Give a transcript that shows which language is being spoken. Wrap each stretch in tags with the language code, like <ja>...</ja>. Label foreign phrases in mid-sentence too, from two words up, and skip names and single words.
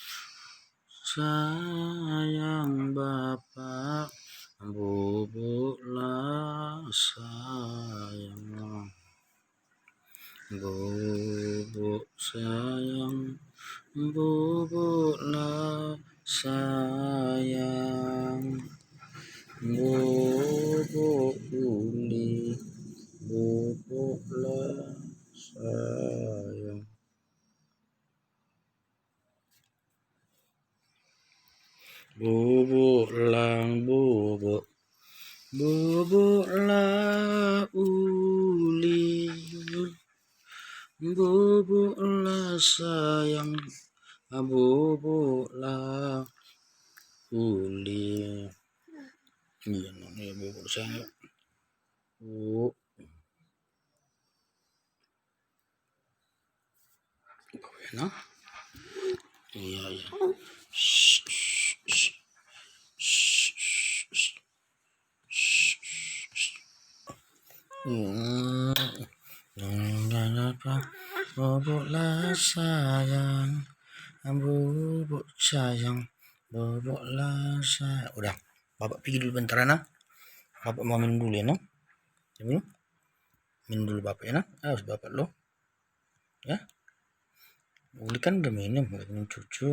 <id>sayang bapak, bobo lah sayang, bobo sayang, bobo lah sayang, bobo uli, bobo lah sayang. Bubuklah bubuk, bubuklah uli, bubuklah sayang, bubuklah uli. Iya, namanya bubuk sayang. Bu, nah, iya iya. Shh, shh, shh, shh, shh, shh, shh. Bubuklah sayang, bubuk sayang, bubuklah sayang. Udah, bapak pergi dulu bentar nah. Bapak mau minum dulu ya nah. Minum dulu bapak ya nah. Harus bapak lo. Ya. Uli kan udah minum, cucu.</id>